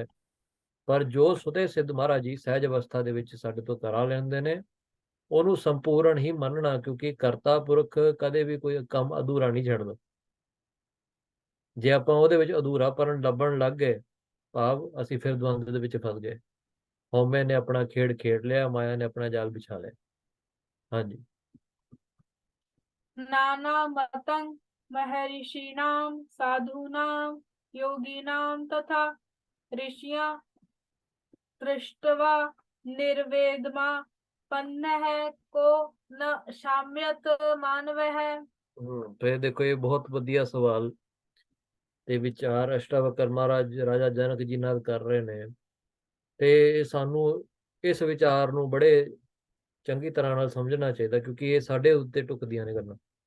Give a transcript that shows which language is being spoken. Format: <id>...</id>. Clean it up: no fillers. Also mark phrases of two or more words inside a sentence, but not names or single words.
<pa>ਪਰ ਜੋ ਸੁਤੇ ਸਿੱਧ ਮਹਾਰਾਜ ਜੀ ਸਹਿਜ ਅਵਸਥਾ ਦੇ ਵਿੱਚ ਸਾਡੇ ਤੋਂ ਕਰਾ ਲੈਂਦੇ ਨੇ, ਉਹਨੂੰ ਸੰਪੂਰਨ ਹੀ ਮੰਨਣਾ, ਕਿਉਂਕਿ ਕਰਤਾ ਪੁਰਖ ਕਦੇ ਵੀ ਕੋਈ ਕੰਮ ਅਧੂਰਾ ਨਹੀਂ ਛੱਡਦਾ। ਜੇ ਆਪਾਂ ਉਹਦੇ ਵਿੱਚ ਅਧੂਰਾਪਣ ਲੱਭਣ ਲੱਗ ਗਏ, ਭਾਵ ਅਸੀਂ ਫਿਰ ਦਵੰਦ ਦੇ ਵਿੱਚ ਫਸ ਗਏ। ਹਉਮੈ ਨੇ ਆਪਣਾ ਖੇਡ ਖੇਡ ਲਿਆ, ਮਾਇਆ ਨੇ ਆਪਣਾ ਜਾਲ ਵਿਛਾ ਲਿਆ। ਹਾਂਜੀ।</pa> <sa>नाना मतंग महर्षिणाम साधूनाम योगिनाम तथा ऋषिया दृष्टवा निर्वेदमा पन्नः को न शाम्यत मानवः।</sa> <pa>ਫਿਰ ਦੇਖੋ, ਇਹ ਬਹੁਤ ਵਧੀਆ ਸਵਾਲ ਤੇ ਵਿਚਾਰ ਅਸ਼ਟਾਵਕਰ ਮਹਾਰਾਜ ਰਾਜਾ ਜਨਕ ਜੀ ਨਾਲ ਕਰ ਰਹੇ ਨੇ, ਤੇ ਸਾਨੂੰ ਇਸ ਵਿਚਾਰ ਨੂੰ ਬੜੇ ਚੰਗੀ ਤਰ੍ਹਾਂ ਨਾਲ ਸਮਝਣਾ ਚਾਹੀਦਾ, ਕਿਉਂਕਿ ਇਹ ਸਾਡੇ ਉੱਤੇ ਟੁਕਦੀਆਂ ਨੇ ਗੱਲਾਂ।</pa>